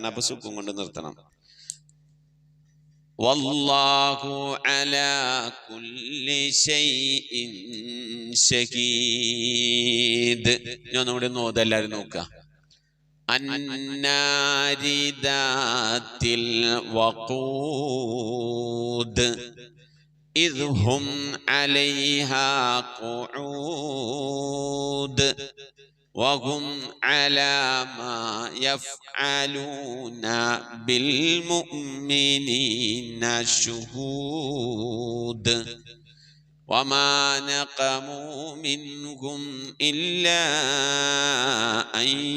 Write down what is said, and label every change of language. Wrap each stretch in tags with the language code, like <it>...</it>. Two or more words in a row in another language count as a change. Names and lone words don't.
<ml>അപ്പൊ സുക്കും കൊണ്ട് നിർത്തണം.</ml> <ar>والله على كل شيء شهيد.</ar> <ml>ഞാൻ ഒന്നുകൂടി ഒന്ന് ഓതാ, എല്ലാവരും നോക്കുക.</ml> <ar>النار ذات الوقود إذ هم عليها قعود وهم على ما يفعلون بالمؤمنين شهود وما نقموا منهم إلا أن</ar>